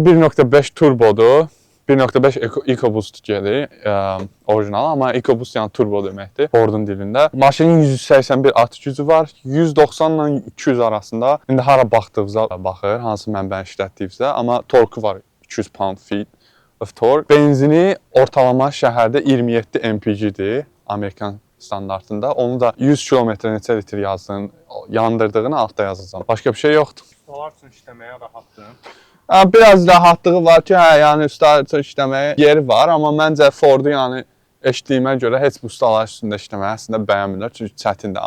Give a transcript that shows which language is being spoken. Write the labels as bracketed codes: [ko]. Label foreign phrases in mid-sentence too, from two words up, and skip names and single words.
[az] Bu motor 1.5 turbodur. 1.5 EcoBoost gəlir, orijinal, amma EcoBoost yəni turbo deməkdir Fordun dilində. Maşının 181 at gücü var, 190 ilə 200 arasında. İndi hara baxdığınıza baxır, hansı mənbəni işlətdiyinizdə, amma torku var 200 [en] pound-feet of torque. [az] Benzini ortalama şəhərdə 27 mpg-dir, Amerikan standartında. Onu da 100 km neçə litr yazdığın, yandırdığını altda yazacağam. Başqa bir şey yoxdur. Ustalar üçün işləməyə rahatdır. Biraz rahatlığı var ki, yəni ustalar üçün işləməyə yeri var, amma məncə Fordu yəni eşitdiyimə görə heç bu ustalar üstündə işləməyə əslində bəyənmirlər, çünki çətindir.